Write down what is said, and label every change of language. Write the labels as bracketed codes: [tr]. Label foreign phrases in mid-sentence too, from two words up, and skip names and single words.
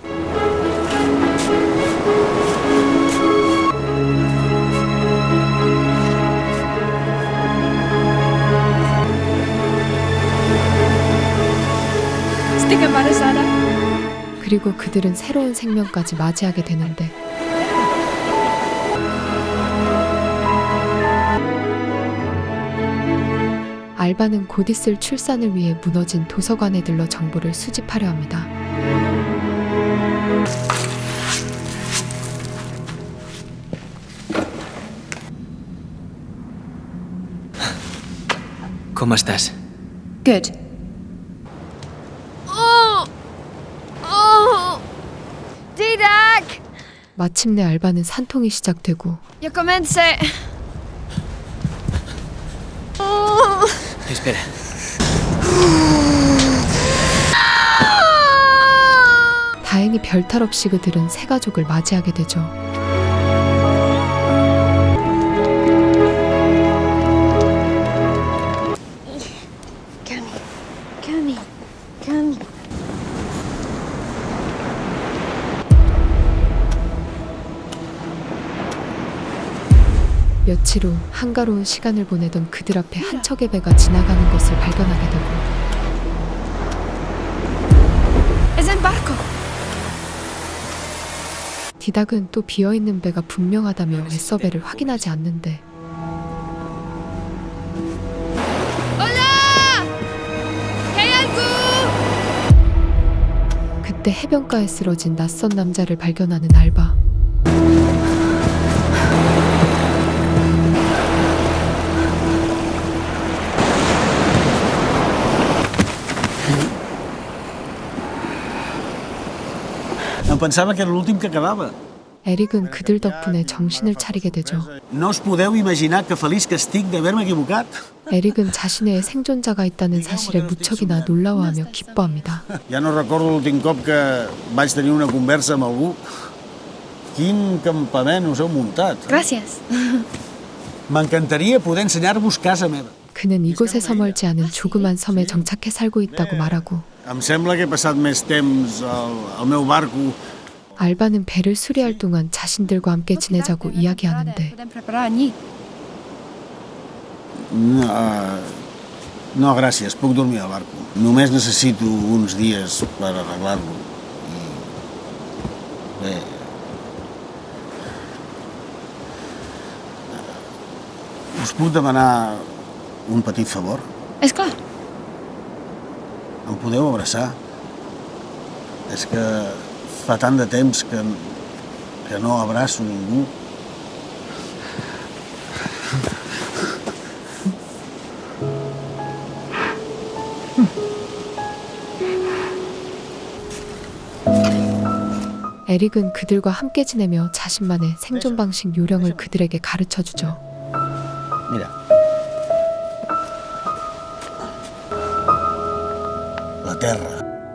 [ko] 그리고 그들은 새로운 생명까지 맞이하게 되는데 알바는 곧 있을 출산을 위해 무너진 도서관에 들러 정보를 수집하려 합니다. [es] ¿Cómo estás? [en] Good. Didac! [ko] 마침내 알바는 산통이 시작되고 [es] Yo comencé. Espera. [ko] 다행히 별탈 없이 그들은 새 가족을 맞이하게 되죠. [en] Come. [ko] 며칠 후 한가로운 시간을 보내던 그들 앞에 한 척의 배가 지나가는 것을 발견하게 되고 [es] Es en barco. [ko] 디닥은 또 비어있는 배가 분명하다며 애써 배를 확인하지 않는데 그때 해변가에 쓰러진 낯선 남자를 발견하는 알바. [ca] Em pensava que era l'últim que quedava. [ko] 에릭은 그들 덕분에 정신을 차리게 되죠. [ca] No us podeu imaginar que feliç que estic d'haver-me equivocat. [ko] 에릭은 자신의 생존자가 있다는 사실에 무척이나 놀라워하며 기뻐합니다. [ca] Ja no recordo l'últim cop que vaig tenir una conversa amb algú. Quin campament us heu muntat. [es] Gracias. [ca] M'encantaria poder ensenyar-vos casa meva. [ko] 그는 이곳에서 멀지 않은 조그만 섬에 정착해 살고 있다고 말하고 [ca] Em sembla que he passat més temps al meu barco. [ko] 알바는 배를 수리할 동안 자신들과 함께 지내자고 이야기하는데 [ca] Podem preparar allí. No, gràcies, puc dormir al barco. Només necessito uns dies per arreglar-lo. I... Bé... Us puc demanar un petit favor? És clar. Em podeu abraçar? És que fa tant de temps que no abraço ningú. [ko] 에릭은 그들과 함께 지내며 자신만의 생존 방식 요령을 그들에게 가르쳐주죠. [ca] Mira. La terra.